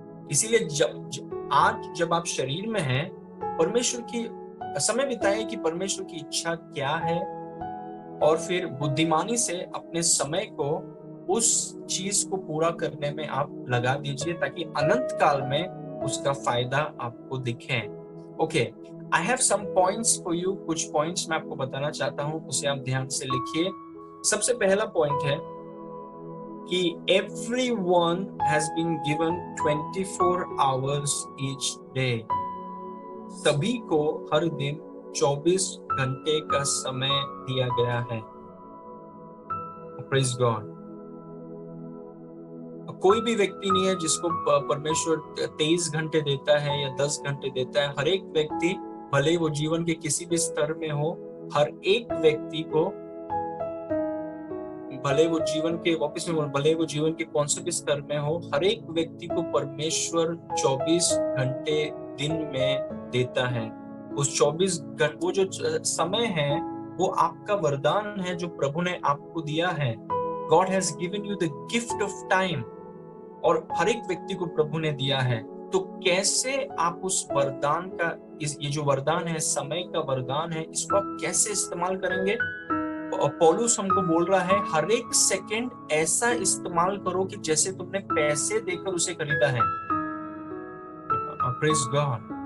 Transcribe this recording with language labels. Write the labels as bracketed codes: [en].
[hi] इसीलिए आज जब आप शरीर में हैं, परमेश्वर की समय बिताए कि परमेश्वर की इच्छा क्या है, और फिर बुद्धिमानी से अपने समय को उस चीज को पूरा करने में आप लगा दीजिए, ताकि अनंत काल में उसका फायदा आपको दिखे। Okay, [en] I have some points for you. [hi] कुछ पॉइंट्स मैं आपको बताना चाहता हूं, उसे आप ध्यान से लिखिए। सबसे पहला पॉइंट है कि [en] everyone has been given 24 hours each day। [hi] सभी को हर दिन 24 घंटे का समय दिया गया है। [en] Praise God। [hi] कोई भी व्यक्ति नहीं है जिसको परमेश्वर 23 घंटे देता है या 10 घंटे देता है। हर एक व्यक्ति, भले वो जीवन के किसी भी स्तर में हो, हर एक व्यक्ति को, भले वो जीवन के वापस में भले वो जीवन के कौन से भी स्तर में हो, हर एक व्यक्ति को परमेश्वर 24 घंटे दिन में देता है। उस 24 घंटे, वो जो समय है, वो आपका वरदान है जो प्रभु ने आपको दिया है। [en] God has given you the gift of time। [hi] और हर एक व्यक्ति को प्रभु ने दिया है। तो कैसे आप उस वरदान का, ये जो वरदान है, समय का वरदान है, इसको आप कैसे इस्तेमाल करेंगे? पौलुस हमको बोल रहा है, हर एक सेकंड ऐसा इस्तेमाल करो कि जैसे तुमने पैसे देकर उसे खरीदा है। [en] Praise God.